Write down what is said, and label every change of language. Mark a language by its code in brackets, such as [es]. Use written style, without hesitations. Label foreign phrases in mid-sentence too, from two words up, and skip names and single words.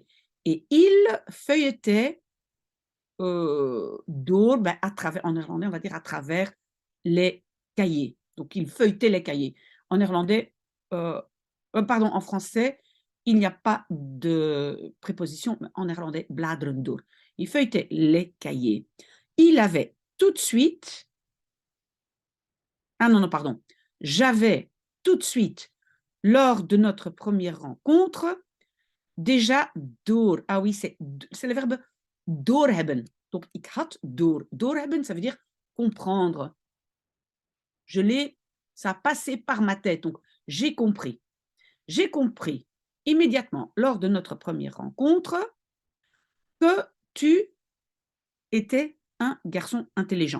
[fr] Et il feuilletait door, à travers, en néerlandais, on va dire à travers les cahiers. Donc, il feuilletait les cahiers. En néerlandais, pardon, en français, il n'y a pas de préposition, mais en néerlandais, [nl] bladeren door. [fr] Il feuilletait les cahiers. Il avait tout de suite, ah non, pardon, j'avais tout de suite, lors de notre première rencontre, déjà door. Ah oui, c'est le verbe doorhebben. Donc, [nl] ik had door. [fr] Doorhebben, ça veut dire comprendre. Ça a passé par ma tête. Donc, j'ai compris. J'ai compris immédiatement, lors de notre première rencontre, que tu étais un garçon intelligent.